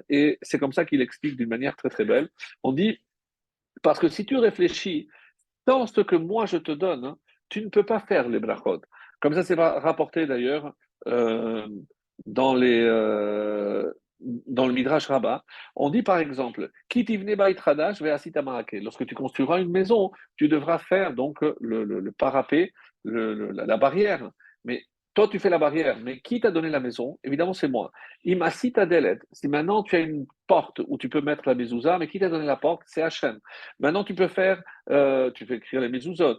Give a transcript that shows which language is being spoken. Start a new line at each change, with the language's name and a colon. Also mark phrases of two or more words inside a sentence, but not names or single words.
French: Et c'est comme ça qu'il explique d'une manière très très belle. On dit, parce que si tu réfléchis dans ce que moi je te donne, hein, tu ne peux pas faire les brachot. Comme ça, c'est rapporté d'ailleurs euh, dans dans le Midrash Rabbah. On dit par exemple,
Hebrew: כי תבנה בית חדש ועשית מעקה.
French: Lorsque tu construiras une maison, tu devras faire donc le parapet, la barrière. Mais toi, tu fais la barrière, mais qui t'a donné la maison? Évidemment, c'est moi.
Hebrew: אם עשית דלת.
French: Si maintenant tu as une porte où tu peux mettre la mezouza, mais qui t'a donné la porte? C'est Hachem. Maintenant, tu fais écrire les mezuzot.